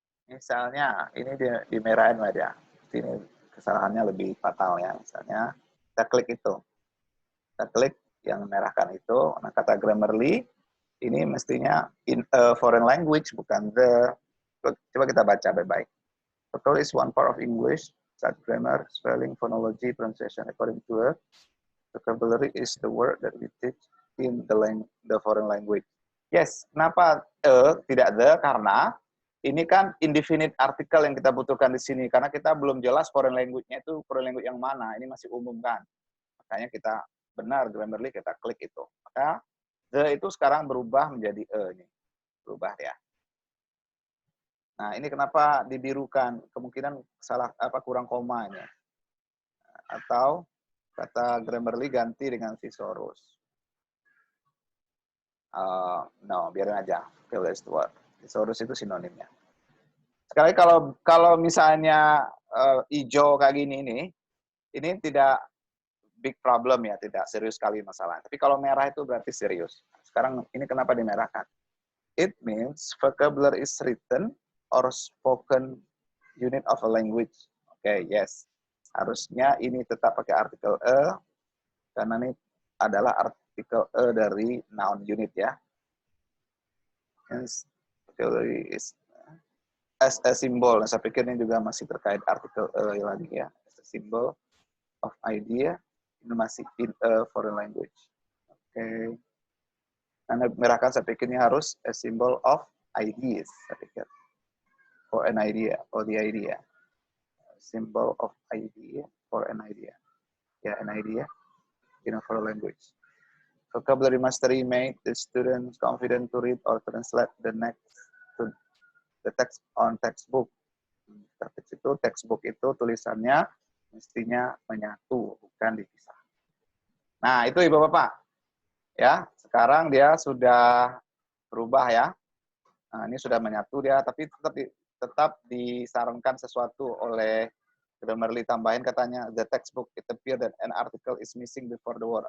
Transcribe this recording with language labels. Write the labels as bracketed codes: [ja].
[id] Misalnya ini dimerahin lah dia. Ini kesalahannya lebih fatal ya. Misalnya kita klik itu. Kita klik yang merahkan itu. Nah kata Grammarly ini mestinya [en] in a foreign language [id] bukan the. Coba kita baca baik-baik. [en] Vocabulary is one part of English, such grammar, spelling, phonology, pronunciation. According to her, vocabulary is the word that we teach in the foreign language. [id] Yes, kenapa tidak the? Karena ini kan indefinite article yang kita butuhkan di sini. Karena kita belum jelas foreign language-nya itu foreign language yang mana. Ini masih umum kan. Makanya kita benar Grammarly kita klik itu. Maka the itu sekarang berubah menjadi ini. Berubah ya. Nah, ini kenapa dibirukan? Kemungkinan salah kurang koma ini. Atau kata Grammarly ganti dengan thesaurus. No, biarin aja. Thesaurus itu word. Thesaurus itu sinonimnya. Sekali kalau misalnya hijau kayak gini ini tidak big problem ya, tidak serius sekali masalah. Tapi kalau merah itu berarti serius. Sekarang ini kenapa dimerahkan? [en] It means vocabulary is written or spoken unit of a language. Oke, yes. [id] Harusnya ini tetap pakai artikel karena ini adalah artikel dari noun unit ya. [en] Hence, vocabulary is as a symbol. [id] Nah, saya pikir ini juga masih terkait artikel lagi ya. [en] As a symbol of idea, [id] ini masih [en] in a foreign language. Oke. [id] Karena merahkan saya pikir ini harus a symbol of ideas, saya pikir. [en] For an idea, or the idea. Symbol of idea, for an idea. Ya, an idea in a foreign language. Vocabulary mastery made the students confident to read or translate the text on textbook. [id] Textbook itu tulisannya mestinya menyatu, bukan dipisah. Nah, itu Ibu Bapak. Ya, sekarang dia sudah berubah ya. Nah, ini sudah menyatu dia, tapi tetap disarankan sesuatu oleh Grammarly tambahin katanya [en] the textbook it appear that an article is missing before the word.